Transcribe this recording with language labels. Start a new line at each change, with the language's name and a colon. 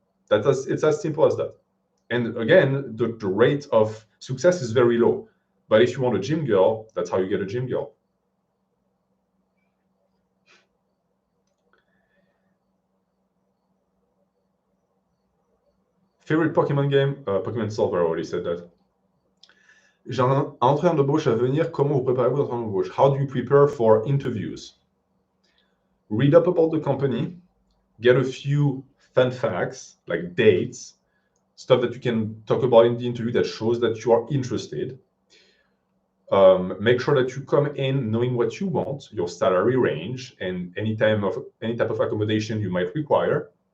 English: It's as simple as that. And again, the rate of success is very low. But if you want a gym girl, that's how you get a gym girl. Favorite Pokemon game? Pokemon Silver, I already said that.
French: J'ai un entretien d'embauche à venir. Comment vous préparez-vous à l'entretien d'embauche?
English: How do you prepare for interviews? Read up about the company. Get a few fun facts, like dates, stuff that you can talk about in the interview that shows that you are interested. Make sure that you come in knowing what you want, your salary range, and any type of accommodation you might require.